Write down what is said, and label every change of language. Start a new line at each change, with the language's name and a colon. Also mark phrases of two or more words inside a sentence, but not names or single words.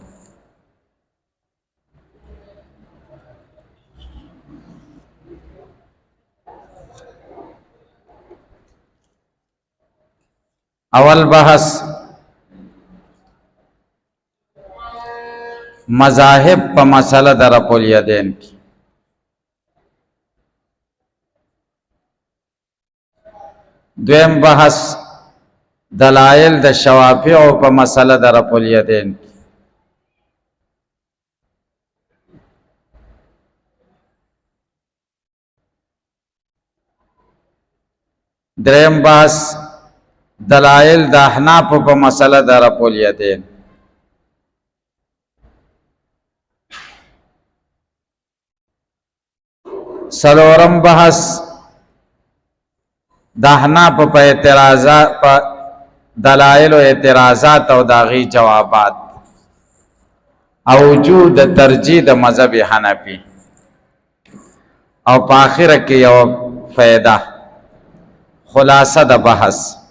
Pashto: اول بحث مذاہب پا مسئلہ در رفع الیدین کی. دویم بحث دلائل د شوافع پا مسئلہ در رفع الیدین کی. دریم بحث دلائل د احناف په مسله د رفع الیدین. څلورم بحث د احناف په اعتراضات په دلائل او اعتراضات او داغي جوابات او وجود ترجیح د مذهب حنفی او په اخره کې یو فائدہ خلاصه د بحث.